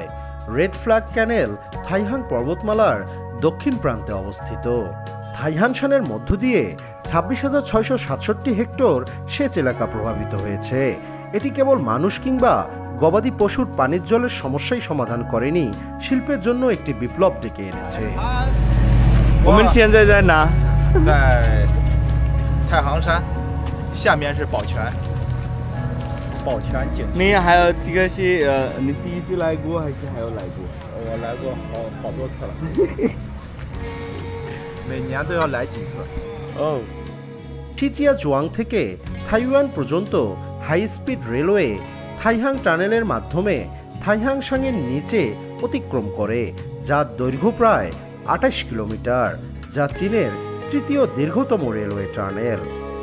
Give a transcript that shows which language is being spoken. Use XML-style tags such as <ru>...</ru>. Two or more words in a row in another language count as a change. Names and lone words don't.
<bn>রেড ফ্ল্যাগ ক্যানেল থাইহাং পর্বতমালার দক্ষিণ প্রান্তে অবস্থিত। থাইহাং শানের মধ্য দিয়ে 26,667 হেক্টর সেচ এলাকা প্রভাবিত হয়েছে। এটি কেবল মানুষ কিংবা গবাদি পশুর পানির জলের সমস্যাই সমাধান করেনি, শিল্পের জন্য একটি বিপ্লব ডেকে এনেছে।</bn> <zh>你还有这个是你第一次来过还是还有来过？我来过好多次了，每年都要来几次。哦，</zh> <bn>শিচিয়া জোয়াং থেকে থাইওয়ান পর্যন্ত হাই স্পিড রেলওয়ে থাইহাং টানেলের মাধ্যমে থাইহাং শানের নিচে অতিক্রম করে, যার দৈর্ঘ্য প্রায় 28 কিলোমিটার, যা চীনের তৃতীয় দীর্ঘতম রেলওয়ে টানেল।</bn>